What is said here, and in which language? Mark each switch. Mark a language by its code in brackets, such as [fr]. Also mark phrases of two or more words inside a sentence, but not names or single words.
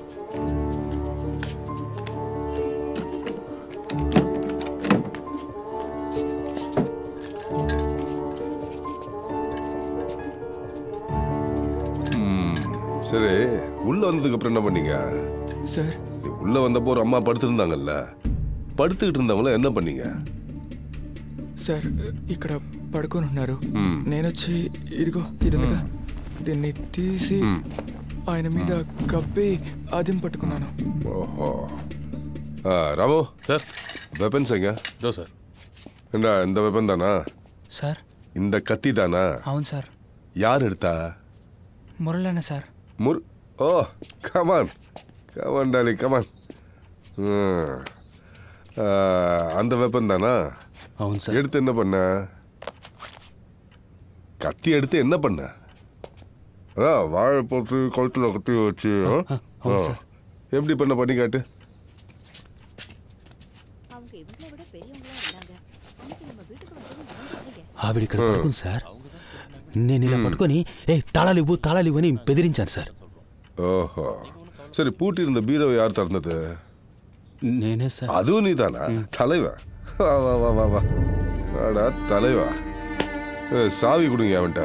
[ta] சரி, உள்ள வந்ததுக்கு அப்புறம் என்ன பண்ணீங்க சார்? உள்ள வந்தப்போ ஒரு அம்மா படுத்திருந்தாங்கல்ல, పడుతుகிட்டு இருந்தவங்கள என்ன பண்ணீங்க? [te] సార్ ఇక్కడ పడుకొని ఉన్నారు. నేను వచ్చి ఇదిగో ఇదిగా దీన్ని తీసి ఆయన మీద కప్పి అదిం పట్టుకున్నాను. ఓహో. రాము సార్, [ta] వెపన్స్ எங்க? [te] దో సార్. [ta] என்ன இந்த வெப்பன் தானா [te] సార్? [ta] இந்த கத்தி தானா? [te] అవును సార్. [ta] யார் எடுத்தா? [te] మురళన్న సార్. [en] oh come on come on Dolly come on. [ta] அந்த வெப்பன் தானா? [te] అవును సార్. [ta] எடுத்து என்ன பண்ண? கத்தி எடுத்து என்ன பண்ண? அதான் வாழை போட்டு கழுத்துல கத்தி வச்சு எப்படி பண்ண பண்ணி காட்டு. [te] ఆవిడ ఇక్కడ పడుకుంది సార్. నేను ఇలా పట్టుకొని తాళాలివ్వు అని బెదిరించాను సార్. ఓహో, [ta] சரி பூட்டி இருந்த பீரோவை யார் திறந்தது? [te] నేనే సార్. [ta] அதுவும் நீதானா? தலைவா, வா வா வா வா வா, வாடா தலைவா. சாவி கொடுங்க அவன்கிட்ட.